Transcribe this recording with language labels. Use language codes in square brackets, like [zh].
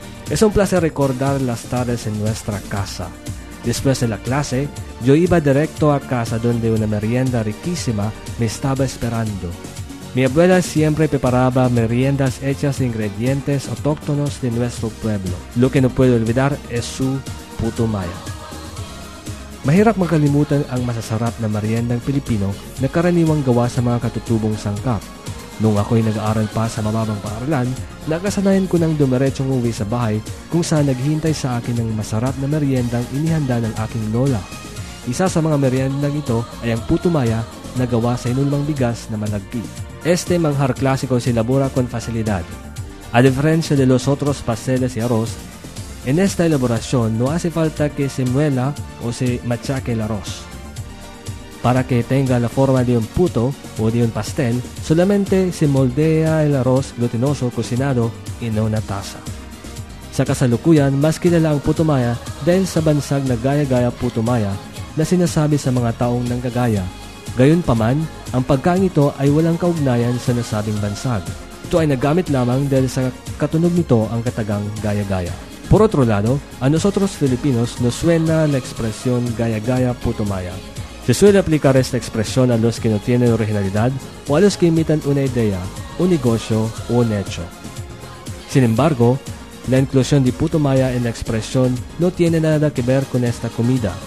[es] Es un placer recordar las tardes en nuestra casa. Después de la clase, yo iba directo a casa donde una merienda riquísima me estaba esperando. Mi abuela siempre preparaba meriendas hechas de ingredientes autóctonos de nuestro pueblo. Lo que no puedo olvidar es su puto maya. [tl] Mahirap makalimutan ang masasarap na meriendang Pilipino na karaniwang gawa sa mga katutubong sangkap. Nung ako'y nag-aaral pa sa mababang paaralan, nakasanayan ko nang dumiretsong uwi sa bahay kung saan naghihintay sa akin ng masarap na meriendang inihanda ng aking lola. Isa sa mga meriendang ito ay ang puto maya na gawa sa inulmang bigas na malagki. [es] Este manjar clásico se elabora con facilidad. A diferencia de los otros pasteles y arroz, en esta elaboración no hace falta que se muela o se machaque el arroz. Para que tenga la forma de un puto o de un pastel, solamente se moldea el arroz glutinoso cocinado en una taza. [tl] Sa kasalukuyan, mas kilala ang puto maya dahil sa bansag na gaya-gaya puto maya na sinasabi sa mga taong nanggagaya. Gayunpaman, ang pagkain ito ay walang kaugnayan sa nasabing bansag. Ito ay nagamit lamang dahil sa katunog nito ang katagang gaya-gaya. [es] Por otro lado, a nosotros Filipinos nos suena la expresión [tl] gaya-gaya puto maya. [es] Se suele aplicar esta expresión a los que no tienen originalidad o a los que imitan una idea, un negocio o un hecho. Sin embargo, la inclusión de puto maya en la expresión no tiene nada que ver con esta comida.